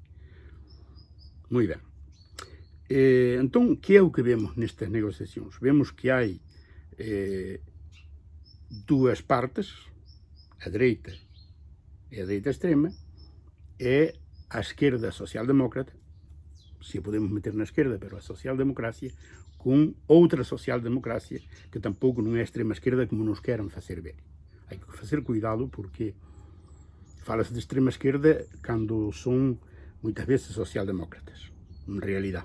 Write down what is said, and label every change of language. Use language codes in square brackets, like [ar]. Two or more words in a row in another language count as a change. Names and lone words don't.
[pt] Muito bem. Então, que é o que vemos nestas negociações? Vemos que há duas partes, a direita e a direita extrema, e a esquerda social-demócrata, se a podemos meter na esquerda, pero a social-democracia, com outra social-democracia que [gl] tampouco non é extrema-esquerda como nos queran facer ver. Hai que facer cuidado porque fala-se de extrema-esquerda cando son moitas veces social-demócratas, en realidad.